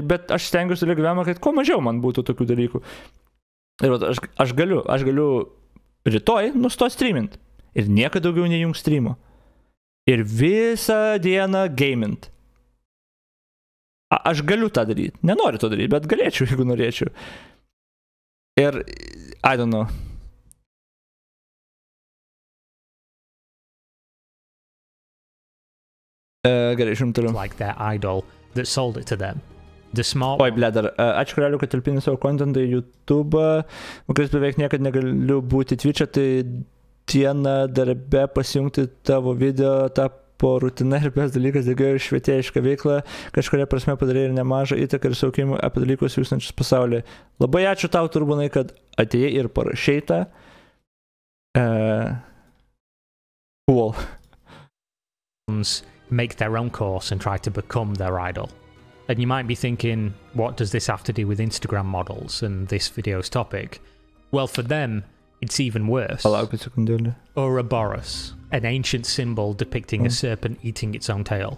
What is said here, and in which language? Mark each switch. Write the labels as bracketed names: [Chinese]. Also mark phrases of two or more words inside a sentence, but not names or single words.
[Lithuanian] Bet aš stengiuosi gyvenimą, kad kuo mažiau man būtų tokių dalykų. Ir aš galiu rytoj nustoti streamint. Ir niekada daugiau nejung streamo. Ir visą dieną gamint. Aš galiu tą daryti. Nenoriu to daryti, bet galėčiau, jeigu norėčiau. Ir, [English] I don't know. [Lithuanian] Gerai, žiūrim toliau. [English] Like their idol that sold it to them. The smart [Lithuanian] Oi, ble, dar. Ačiū Karaliu, kad talpini savo kontentą į YouTube. Kuris beveik niekad negaliu būti Twitch'e, tai dieną darbe pasijungti tavo video tapo rutina ir bes dalykas daugiau ir švietėjišką veiklą. Kažkuria prasme padarė ir nemažą įtaką ir saukimų apie dalykus vykstančius pasaulyje. Labai ačiū tau, Turbonai, kad atėjai ir parašei tą. Cool. [English] Make their own course and try to become their idol. And you might be thinking, what does this have to do with Instagram models and this video's topic? Well, for them, it's even worse. Ouroboros, an ancient symbol depicting a serpent eating its own tail.